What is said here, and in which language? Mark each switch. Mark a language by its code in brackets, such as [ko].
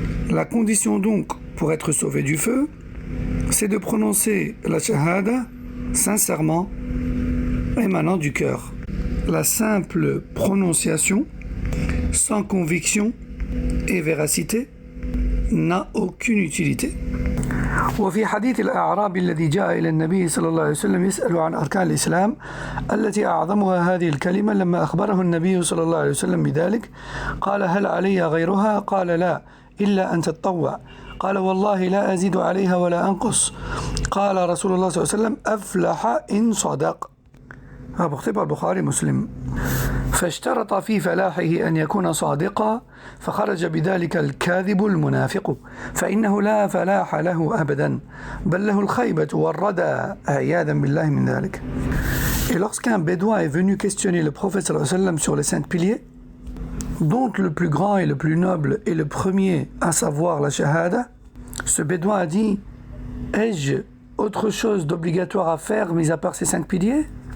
[fr] La condition donc pour être sauvé du feu, c'est de prononcer la shahada sincèrement émanant du cœur. La simple prononciation sans conviction et véracité n'a aucune utilité. [ar] وفي حديث الأعرابي الذي جاء إلى النبي صلى الله عليه وسلم يسأل عن أركان الإسلام التي أعظمها هذه الكلمة لما أخبره النبي صلى الله عليه وسلم بذلك قال هل علي غيرها؟ قال لا إلا أن تتطوع. قال والله لا أزيد عليها ولا أنقص. قال رسول الله صلى الله عليه وسلم أفلح إن صدق. [fr] rapporté par Bukhari Muslim. [ar] فاشترط في فلاحه أن يكون صادقا فخرج بذلك الكاذب المنافق فإنه لا فلاح له أبدا بل له الخيبة والردى عياذا بالله من ذلك. [fr] Et lorsqu'un bédouin est venu questionner le prophète sallallahu alayhi wa sallam sur les 5 piliers, dont le plus grand et le plus noble est le premier, à savoir la shahada, ce bédouin a dit: ai-je autre chose d'obligatoire à faire mis à part ces 5 piliers?